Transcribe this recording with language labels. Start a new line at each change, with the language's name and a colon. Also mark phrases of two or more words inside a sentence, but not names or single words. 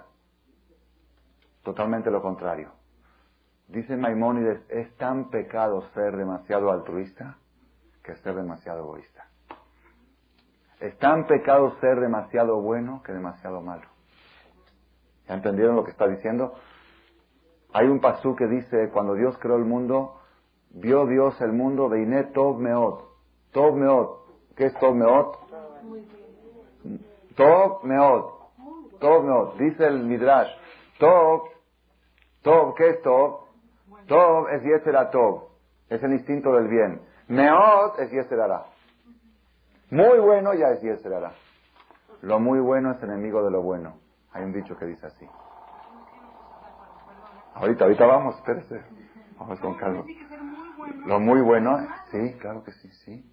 Spanish: Totalmente lo contrario. Dice Maimónides, es tan pecado ser demasiado altruista que ser demasiado egoísta. Es tan pecado ser demasiado bueno que demasiado malo. ¿Ya entendieron lo que está diciendo? Hay un pasú que dice, cuando Dios creó el mundo, vio Dios el mundo,
Hebrew: והנה טוב מאד. טוב מאד.
Spanish: ¿Qué es
Hebrew: טוב מאד? טוב מאד. טוב מאד.
Spanish: Dice el Midrash. Tov, ¿qué es tov? Tov es
Hebrew: yetzer tov.
Spanish: Es el instinto del bien. Meot es
Hebrew: yetzer hara.
Spanish: Muy bueno ya es
Hebrew: yetzer hara.
Spanish: Lo muy bueno es enemigo de lo bueno. Hay un dicho que dice así. Ahorita vamos, espérese. Vamos con calma. Lo muy bueno, sí, claro que sí, sí.